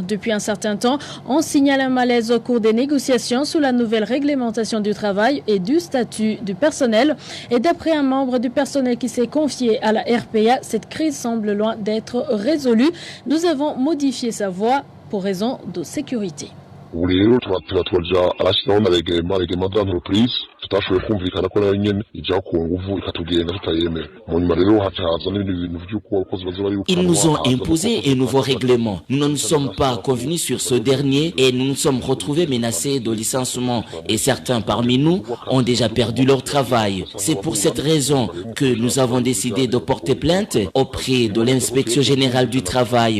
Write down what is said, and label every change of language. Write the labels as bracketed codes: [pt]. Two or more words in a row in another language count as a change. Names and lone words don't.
[fr] Depuis un certain temps, on signale un malaise au cours des négociations sous la nouvelle réglementation du travail et du statut du personnel. Et d'après un membre du personnel qui s'est confié à la RPA, cette crise semble loin d'être résolue. Nous avons modifié sa voix pour raison de sécurité. [rn] ubu rero turaja arashyiraho na [fr] reglement d'entreprise [rn] tutashoboye kumvikana ko nayo nyene ijya ku nguvu ikatugenda tutayemera mu nyuma rero haza n'ibindi bintu by'uko abakozi bazoba ari. [fr] Ils nous ont imposé un nouveau règlement. Nous ne nous sommes pas convenus sur ce dernier et nous nous sommes retrouvés menacés de licenciement et certains parmi nous ont déjà perdu leur travail. C'est pour cette raison que nous avons décidé de porter plainte auprès de l'inspection générale du travail.